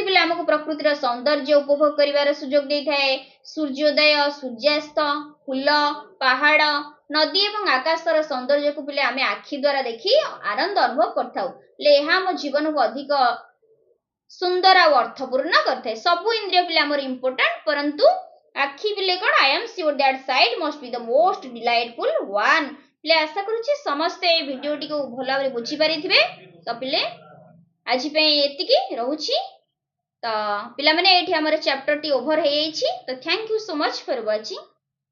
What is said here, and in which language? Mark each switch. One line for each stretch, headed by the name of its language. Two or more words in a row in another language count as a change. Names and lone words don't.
Odia: ପିଲେ ଆମକୁ ପ୍ରକୃତିର ସୌନ୍ଦର୍ଯ୍ୟ ଉପଭୋଗ କରିବାର ସୁଯୋଗ ଦେଇଥାଏ ସୂର୍ଯ୍ୟୋଦୟ ସୂର୍ଯ୍ୟାସ୍ତ ଫୁଲ ପାହାଡ ନଦୀ ଏବଂ ଆକାଶର ସୌନ୍ଦର୍ଯ୍ୟକୁ ପିଲେ ଆମେ ଆଖି ଦ୍ୱାରା ଦେଖି ଆନନ୍ଦ ଅନୁଭବ କରିଥାଉ ହେଲେ ଏହା ଆମ ଜୀବନକୁ ଅଧିକ ସୁନ୍ଦର ଆଉ ଅର୍ଥପୂର୍ଣ୍ଣ କରିଥାଏ ସବୁ ଇନ୍ଦ୍ରିୟ ପିଲେ ଆମର ଇମ୍ପୋର୍ଟାଣ୍ଟ ପରନ୍ତୁ ଆଖି ପିଲେ କଣ
English: I am sure that sight must be the most delightful one
Odia: ପିଲେ ଆଶା କରୁଛି ସମସ୍ତେ এই ଭିଡିଓଟିକୁ ଭଲ ଭାବରେ ବୁଝିପାରିଥିବେ ତ ପିଲେ ଆଜି ପାଇଁ ଏତିକି ରହୁଛି ତ ପିଲାମାନେ ଏଠି ଆମର ଚ୍ୟାପ୍ଟରଟି ଓଭର ହେଇଯାଇଛି ତ
English: thank you so much for watching